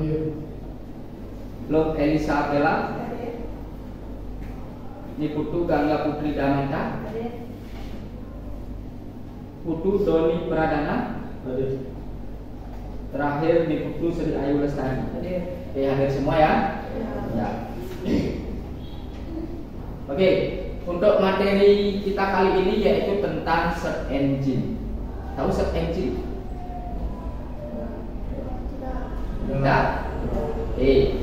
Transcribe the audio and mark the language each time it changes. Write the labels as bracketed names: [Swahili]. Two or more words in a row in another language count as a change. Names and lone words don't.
[Indonesian] Lok Elisa Bella. Niputu Gangga Putri Damenta. Putu Doni Pradana. Terakhir Niputu Sri Ayu Lestari. Oke, hadir semua ya. Ya. Oke, untuk materi kita kali ini yaitu tentang [English] search engine. [Indonesian] Tahu [English] search engine? [Indonesian] Tidak. Oke.